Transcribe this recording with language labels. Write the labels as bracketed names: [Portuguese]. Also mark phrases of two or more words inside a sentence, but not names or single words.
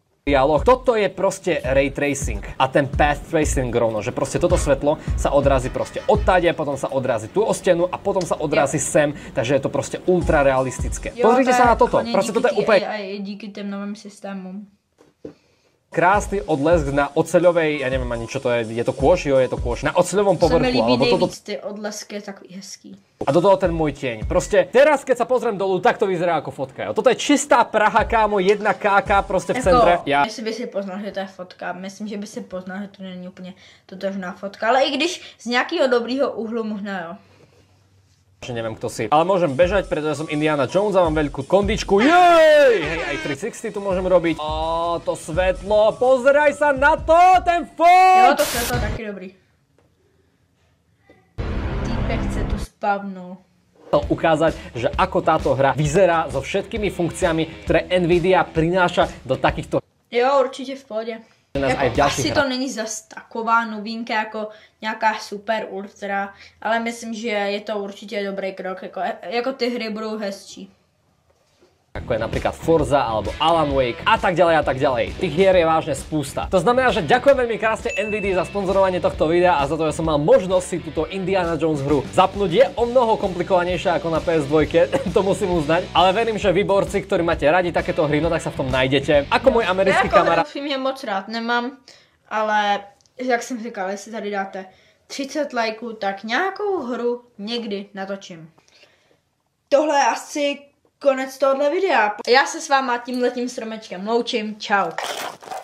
[Slovak] Toto je proste [English] ray tracing [Slovak] a ten [English] path tracing [Slovak] rovno, že proste toto svetlo sa odrazí proste odtáde, potom sa odrazí tu o stenu a potom sa odrazí sem, takže je to proste ultra realistické. Pozrite sa na toto, proste toto je úplne... Aj díky tým novým systémom. Krásny odlesk na oceľovej, ja neviem ani čo to je to kôž, jo, je to kôž, na oceľovom povrchu, alebo toto... [Czech] Se mi líbí nejvíc ty odlesky, je takový hezký. [Slovak] A do toho ten môj tieň. Proste teraz, keď sa pozriem dolu, tak to vyzerá ako fotka, jo. Toto je čistá Praha, kámo, 1KK proste v centre. [Czech] Jestli by si poznal, že to je fotka, myslím, že by si poznal, že to není úplně totožná fotka, ale i když z nějakého dobrýho úhlu možná, jo. [Slovak] Neviem, kto si. Ale môžem bežať, pretože som Indiana Jones a mám veľkú kondičku. Jej! Hej, aj 360 tu môžem robiť. To svetlo, pozeraj sa na to, ten fond! [Czech] Jo, to svetlo je taky dobrý. [Slovak] Týpek chce tu spavnul. Chcel ukázať, že ako táto hra vyzerá so všetkými funkciami, ktoré Nvidia prináša do takýchto... Jo, určite v pohode. nás [Czech] jako [Slovak] aj v ďalších asi hrách. [Czech] to není zas taková novinka jako nějaká super ultra, ale myslím, že je to určitě dobrý krok, jako ty hry budou hezčí. [Slovak] Ako je napríklad Forza alebo Alan Wake a tak ďalej a tak ďalej. Tých hier je vážne spústa. To znamená, že ďakujem veľmi krásne Nvidia za sponzorovanie tohto videa a za to, že som mal možnosť si túto Indiana Jones hru zapnúť. Je o mnoho komplikovanejšia ako na PS2, to musím uznať, ale verím, že vy borci, ktorí máte radi takéto hry, no tak sa v tom nájdete. Ako môj americký kamarát. [Czech] Já jako moc rád nemám, ale jak jsem říkal, jestli tady dáte 30 lajků, tak nějakou hru někdy natočím. Tohle je asi konec tohohle videa. Já se s váma tímhletím stromečkem loučím. Čau.